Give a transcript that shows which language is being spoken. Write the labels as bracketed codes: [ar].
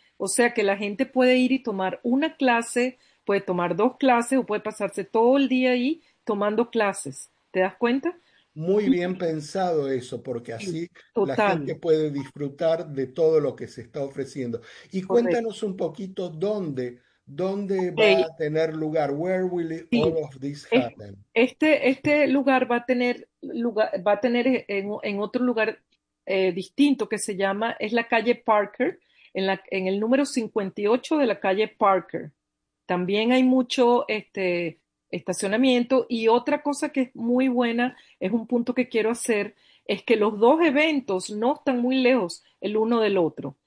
[es] O sea que la gente puede ir y tomar una clase, puede tomar dos clases o puede pasarse todo el día ahí tomando clases. ¿Te das cuenta? Muy bien pensado eso, porque así la gente puede disfrutar de todo lo que se está ofreciendo. Y cuéntanos un poquito dónde va a tener lugar. [en] Where will all of this happen? [es] Este lugar va a tener en otro lugar distinto que se llama, es la calle Parker, en el número 58 de la calle Parker. También hay mucho estacionamiento. Y otra cosa que es muy buena, es un punto que quiero hacer, es que los dos eventos no están muy lejos el uno del otro.